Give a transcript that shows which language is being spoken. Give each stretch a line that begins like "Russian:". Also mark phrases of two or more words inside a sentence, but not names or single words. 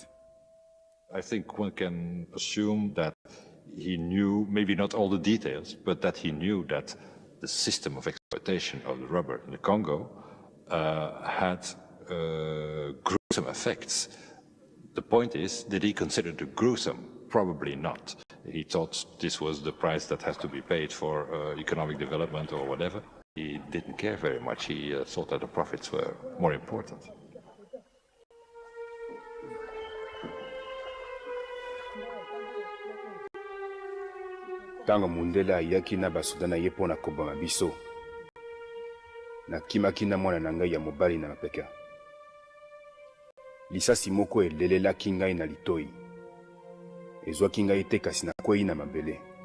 English: I think one can assume that he knew, maybe not all the details, but that he knew that the system of exploitation of the rubber in the Congo had gruesome effects. The point is, did he consider it gruesome? Probably not. He thought this was the price that has to be paid for economic development or whatever. He didn't care very much. He thought that the profits were more important.
Lingala: Tango mundele ayaki na basoda na ye mpona koboma biso, nakimaki na mwana na ngai ya mobali na mapeka. Lisasi moko elelelaki ngai na litoi, ezwaki ngai te kasi nakwei na mabele.